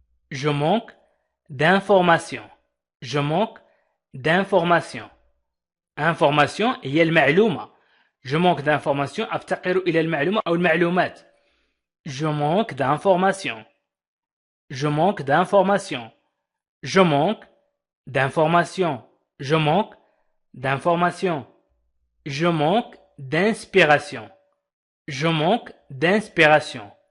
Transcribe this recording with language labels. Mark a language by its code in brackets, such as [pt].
[fr] Je manque d'information. Je manque d'information. [ar] Information هي المعلومة. [fr] Je manque d'information. [ar] أفتقر إلى المعلومة أو المعلومات. [fr] Je manque d'information. Je manque d'information. Je manque d'information. Je manque d'information. Je manque d'inspiration. Je manque d'inspiration.